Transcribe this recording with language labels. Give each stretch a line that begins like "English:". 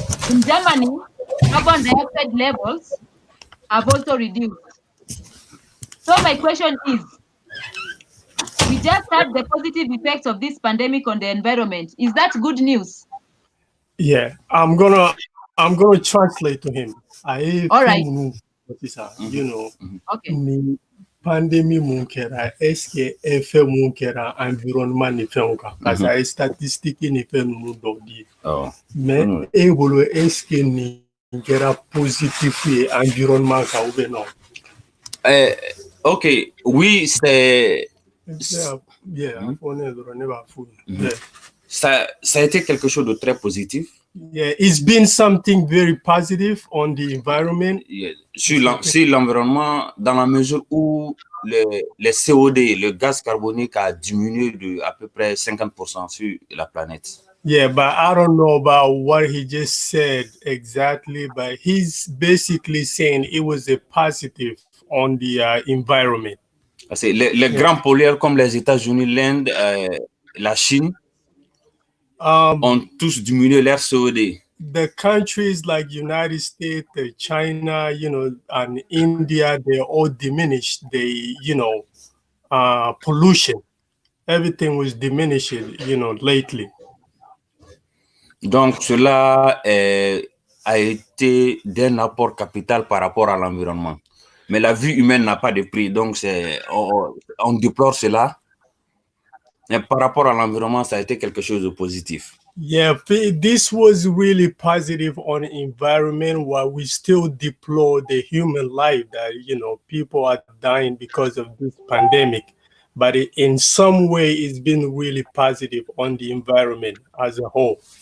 English: In Germany, carbon dioxide levels have also reduced. So my question is, we just had the positive effects of this pandemic on the environment. Is that good news? Yeah, I'm gonna I'm going to translate to him. All right. You know, Okay.
Bambara: ni pandémie mun kɛra
French: est-ce que
Bambara: effet mun kɛra environnement ni fɛnw kan
French: parce que
Bambara: a ye statistique ni fɛn ninnu dɔw di
French: mais
Bambara: e bolo est-ce que nin kɛra positif ye environnement kan
French: ou bien non? Ok, oui, c'est... Ça a été quelque chose de très positif.
English: Yeah, it's been something very positive on the environment. Yeah.
French: Sur l'environnement, dans la mesure où le COD, le gaz carbonique, a diminué de à peu près 50% sur la planète.
English: Yeah, but I don't know about what he just said exactly, but he's basically saying it was a positive on the environment.
French: Les grands pollueurs comme les États-Unis, l'Inde, la Chine ont tous diminué leur COD.
English: The countries like United States, China, you know, and India, they all diminished the, you know, pollution. Everything was diminishing, you know, lately.
French: Donc, cela a été d'un apport capital par rapport à l'environnement. Mais la vie humaine n'a pas de prix, donc on déplore cela. Mais par rapport à l'environnement, ça a été quelque chose de positif.
English: Yeah, this was really positive on the environment while we still deplore the human life that, you know, people are dying because of this pandemic. But in some way, it's been really positive on the environment as a whole.